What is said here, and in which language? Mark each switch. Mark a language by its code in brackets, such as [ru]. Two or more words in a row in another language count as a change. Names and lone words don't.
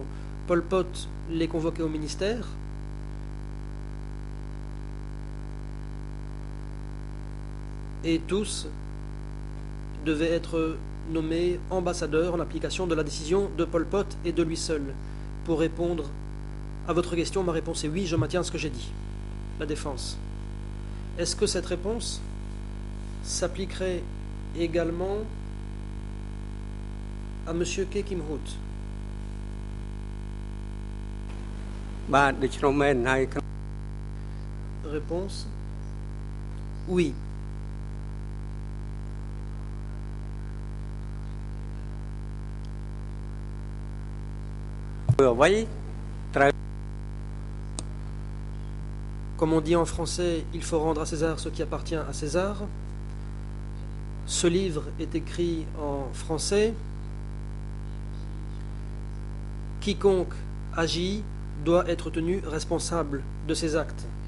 [fr] Pol Pot les convoquait au ministère. Et tous devaient être nommés ambassadeurs en application de la décision de Pol Pot et de lui seul. Pour répondre à votre question, ma réponse est oui, je maintiens ce que j'ai dit. La défense. Est-ce que cette réponse s'appliquerait également à M. Kek Kim Hout? [km] បាទដូច្នោះមែនហើយ [fr] Réponse oui. [km] អ្វីត្រូវ [fr] Comme on dit en français, il faut rendre à César ce qui appartient à César. Ce livre est écrit en français. Quiconque agit doit être tenu responsable de ses actes.